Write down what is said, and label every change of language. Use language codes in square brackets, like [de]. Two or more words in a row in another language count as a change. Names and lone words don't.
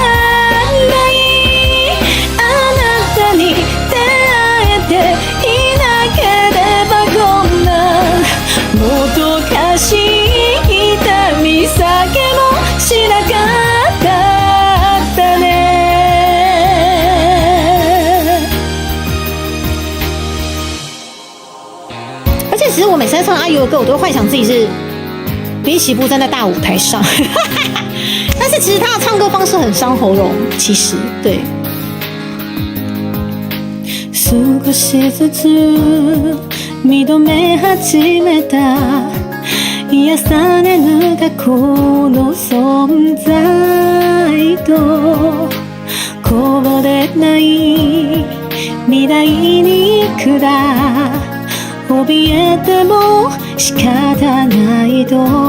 [ja] ないあなたに出会えていなければこんなもどかしい痛みさえもしなかったね。 [zh] 而且其实我每次在唱阿友的歌，我都会幻想自己是滨崎步站在大舞台上，但是其实他的唱歌方式很伤喉咙，其实对。 [ja] 少しずつ認め始めた癒されぬ過去の存在とこぼれない未来にいくら怯えても仕方ないと